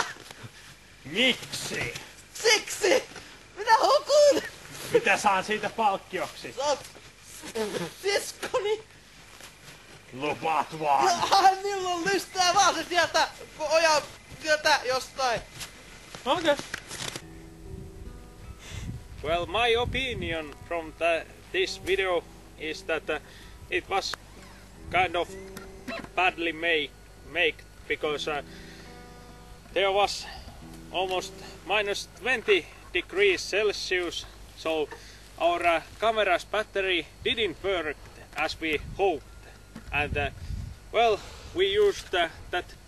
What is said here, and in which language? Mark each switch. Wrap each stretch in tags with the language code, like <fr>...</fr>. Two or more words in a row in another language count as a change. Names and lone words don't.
<fi>Miksi? Siksi! Minä hukun! Mitä saan siitä palkkioksi? Saat siskoni! Lupaat vaan. Niillä on lystää vaan se sieltä ojan sieltä jostain.</fi> <en>Okay. Well, my opinion from this video is that it was kind of badly made because there was almost minus 20 degrees Celsius, so our camera's battery didn't work as we hoped, and well, we used that</en>